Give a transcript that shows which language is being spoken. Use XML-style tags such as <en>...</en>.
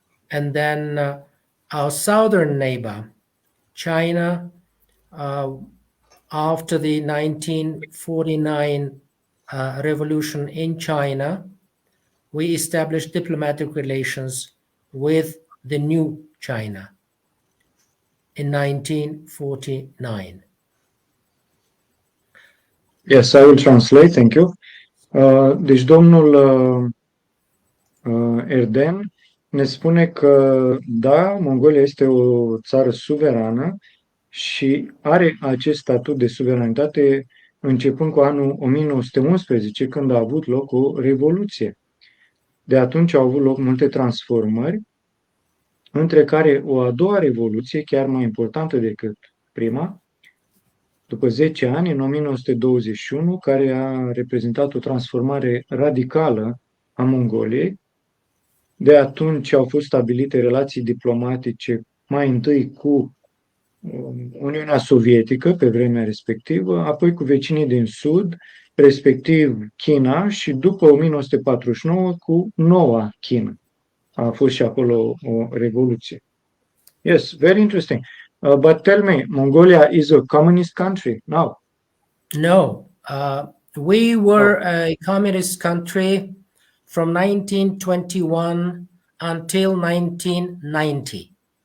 <en>And then our southern neighbor, China, after the 1949 revolution in China, we established diplomatic relations with the new China in 1949. Yes, I will translate, thank you.</en> <ro>Deci domnul Erden ne spune că, da, Mongolia este o țară suverană și are acest statut de suveranitate începând cu anul 1911, când a avut loc o revoluție. De atunci au avut loc multe transformări, între care o a doua revoluție, chiar mai importantă decât prima, după 10 ani, în 1921, care a reprezentat o transformare radicală a Mongoliei. De atunci au fost stabilite relații diplomatice mai întâi cu Uniunea Sovietică pe vremea respectivă, apoi cu vecinii din Sud, respectiv China, și după 1949 cu Noua China. A fost și acolo o revoluție.</ro> <en>Yes, very interesting. But tell me, Mongolia is a communist country now? No, we were a communist country from 1921 until 1990.</en>